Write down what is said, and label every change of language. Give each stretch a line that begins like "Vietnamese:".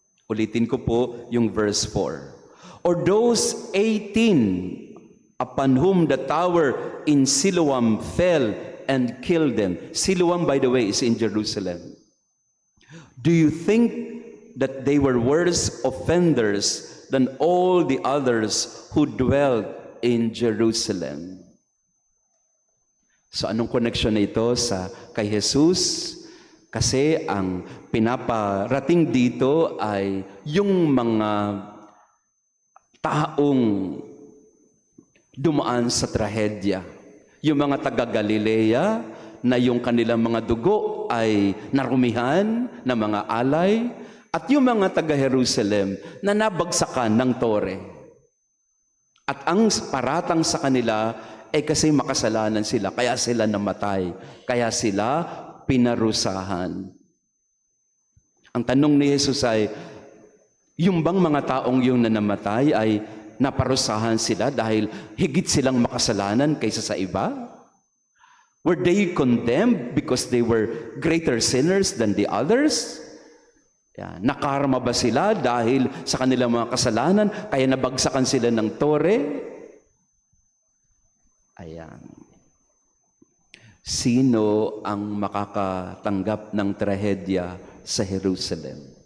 Filipino: Ulitin ko po yung verse 4.
English: Or those 18 upon whom the tower in Siloam fell and killed them. Siloam, by the way, is in Jerusalem. Do you think that they were worse offenders than all the others who dwelled in Jerusalem?
Filipino: So anong connection na ito sa kay Jesus, Kasi ang pinaparating dito ay yung mga taong dumaan sa trahedya. Yung mga taga-Galilea na yung kanilang mga dugo ay narumihan na mga alay, at yung mga taga-Jerusalem na nabagsakan ng tore. At ang paratang sa kanila ay kasi makasalanan sila, kaya sila namatay, kaya sila pinarusahan. Ang tanong ni Jesus ay, yung bang mga taong yung namatay ay naparusahan sila dahil higit silang makasalanan kaysa sa iba?
English: Were they condemned because they were greater sinners than the others?
Filipino: Nakarma ba sila dahil sa kanilang mga kasalanan kaya nabagsakan sila ng tore? Ayan. Sino ang makakatanggap ng trahedya sa Jerusalem?